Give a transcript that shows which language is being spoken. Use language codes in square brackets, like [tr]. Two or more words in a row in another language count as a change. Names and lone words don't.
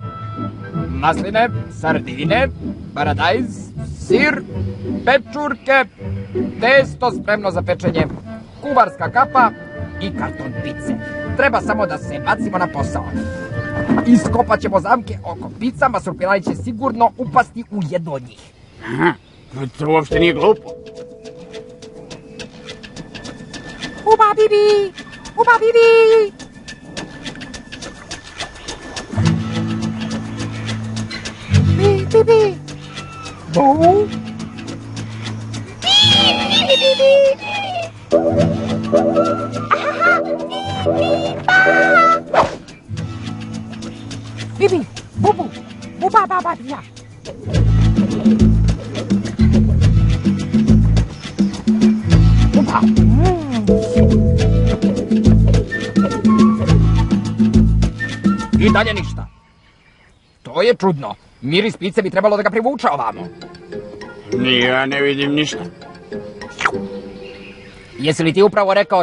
[sr] Masline, sardine, paradajz, sir, pečurke, testo spremno za pečenje, kuvarska kapa i karton pice. Treba samo da se bacimo na posao. Iskopat ćemo zamke oko pica, marsupilani će sigurno upasti u jedno od njih. To uopšte nije glupo. Uba bibi! Uba bibi! Bibi! Bu! Bibi! Bubu! Buba baba bia! Buba! I dalje ništa. To je čudno. Miris pice bi trebalo da ga privuče ovamo. Ja ne vidim ništa. Jesi li ti upravo rekao...